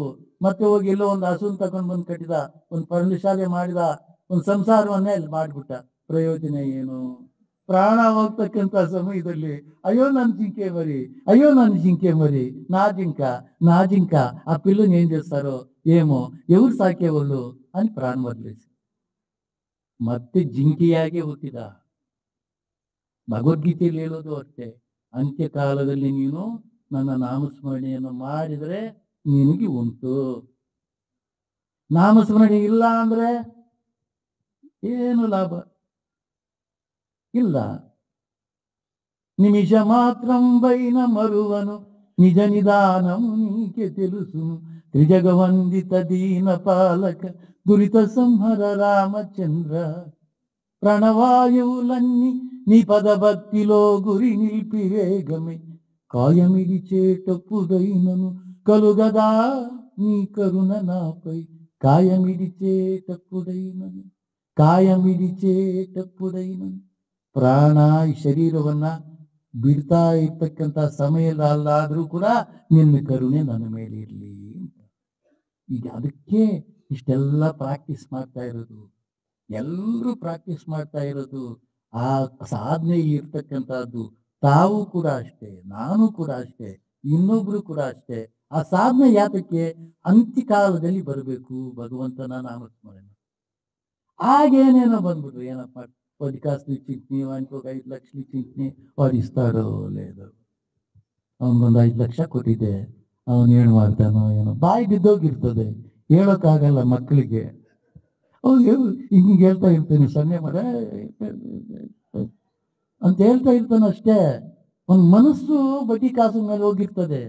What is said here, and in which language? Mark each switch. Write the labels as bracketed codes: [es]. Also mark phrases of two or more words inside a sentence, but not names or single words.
[kn] ಮತ್ತೆ ಹೋಗಿ ಎಲ್ಲೋ ಒಂದು ಹಸುನ್ ತಗೊಂಡು ಬಂದು ಕಟ್ಟಿದ, ಒಂದು ಪರ್ಣಶಾಲೆ ಮಾಡಿದ, ಒಂದು ಸಂಸಾರವನ್ನೇ ಅಲ್ಲಿ ಮಾಡಿಬಿಟ್ಟ. ಪ್ರಯೋಜನ ಏನು? ಪ್ರಾಣ ಹೋಗ್ತಕ್ಕಂಥ ಸಮಯದಲ್ಲಿ ಅಯ್ಯೋ ನನ್ನ ಜಿಂಕೆ ಮರಿ, ಅಯ್ಯೋ ನನ್ನ ಜಿಂಕೆ ಮರಿ, [te] నా జింక ఆ పిల్లన్ ఏన్ చేస్తారో ఏమో, ఎవరు సాకేవాళ్ళు అని ప్రాణం వదిలేసి [kn] ಮತ್ತೆ ಜಿಂಕೆಯಾಗೆ ಹುಟ್ಟಿದ. ಭಗವದ್ಗೀತೆಯಲ್ಲಿ ಹೇಳೋದು ಅಷ್ಟೇ, ಅಂತ್ಯಕಾಲದಲ್ಲಿ ನೀನು ನನ್ನ ನಾಮಸ್ಮರಣೆಯನ್ನು ಮಾಡಿದರೆ ನಿನಗೆ ಉಂಟು. ನಾಮಸ್ಮರಣೆ ಇಲ್ಲ ಅಂದ್ರೆ ಏನು ಲಾಭ ಇಲ್ಲ. [te] నిమిష మాత్రం పైన మరువను నిజ నిదానం నీకే తెలుసును, త్రిజగవందిత దీన పాలక దురిత సంహర రామచంద్ర. ప్రణవాయువులన్నీ నీ పదభక్తిలో గురి నిలిపి వేగమే, కాయమిడిచేటప్పుడైనను కలుగదా నీ కరుణ నాపై, ಕಾಯಮಿಡಿಚೇಟಪ್ಪುಡೈನನು. [kn] ಪ್ರಾಣ ಈ ಶರೀರವನ್ನ ಬಿಡ್ತಾ ಇರ್ತಕ್ಕಂಥ ಸಮಯದಲ್ಲಾದ್ರೂ ಕೂಡ ನಿನ್ನ ಕರುಣೆ ನನ್ನ ಮೇಲೆ ಇರಲಿ ಅಂತ. ಈಗ ಅದಕ್ಕೆ ಇಷ್ಟೆಲ್ಲ ಪ್ರಾಕ್ಟೀಸ್ ಮಾಡ್ತಾ ಇರೋದು, ಎಲ್ಲರೂ ಪ್ರಾಕ್ಟೀಸ್ ಮಾಡ್ತಾ ಇರೋದು. ಆ ಸಾಧನೆಯಲ್ಲಿ ಇರ್ತಕ್ಕಂಥದ್ದು ತಾವು ಕೂಡ ಅಷ್ಟೇ, ನಾನು ಕೂಡ ಅಷ್ಟೇ, ಇನ್ನೊಬ್ರು ಕೂಡ ಅಷ್ಟೇ. ಆ ಸಾಧನೆ ಯಾತಕ್ಕೆ? ಅಂತ್ಯಕಾಲದಲ್ಲಿ ಬರಬೇಕು ಭಗವಂತನ ನಾಮಸ್ಮರಣೆ. ಆಗೇನೇನೋ ಬಂದ್ಬಿಟ್ರು, ಏನಪ್ಪ [te] 10 కాసులు చింతని, వానికి ఒక 5 లక్షలు చింతని, వాడు ఇస్తాడో లేదో. [kn] ಅವನಿಗೊಂದು 5 ಲಕ್ಷ ಕೊಟ್ಟಿದ್ದೆ, ಅವನು ಏನು ಮಾಡ್ತಾನೋ ಏನೋ, ಬಾಯಿ ಬಿದ್ದೋಗಿರ್ತದೆ, ಹೇಳೋಕ್ಕಾಗಲ್ಲ ಮಕ್ಕಳಿಗೆ. ಅವ್ನು ಹಿಂಗೆ ಹೇಳ್ತಾ ಇರ್ತಾನೆ, ಸನ್ನೆ ಮಾಡ ಅಂತ ಹೇಳ್ತಾ ಇರ್ತಾನೆ ಅಷ್ಟೇ. ಒಂದು ಮನಸ್ಸು ಬಡ್ಡಿ ಕಾಸು ಮೇಲೆ ಹೋಗಿರ್ತದೆ.